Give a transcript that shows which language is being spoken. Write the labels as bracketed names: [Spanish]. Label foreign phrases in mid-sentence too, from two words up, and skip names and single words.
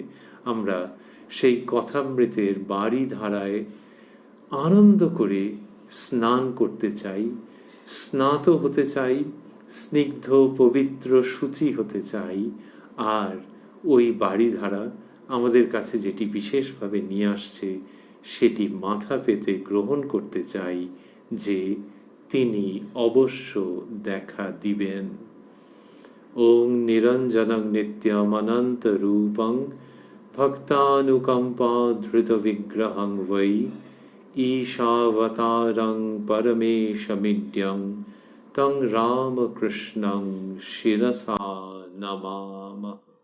[Bangla] আমরা সেই কথামৃতের বাড়ি ধারায় আনন্দ করে স্নান করতে চাই, স্নাত হতে চাই, স্নিগ্ধ পবিত্র শুচি হতে চাই। আর ওই বাড়িধারা আমাদের কাছে যেটি বিশেষভাবে নিয়ে আসছে সেটি মাথা পেতে গ্রহণ করতে চাই যে তিনি অবশ্য দেখা দিবেন। [Sanskrit] ओं निरञ्जनं नित्यमनन्त रूपं भक्तानुकम्पा धृत विग्रहं वै ईशावतारं परमेशमिड्यं तं रामकृष्णं शिरसा नमामः।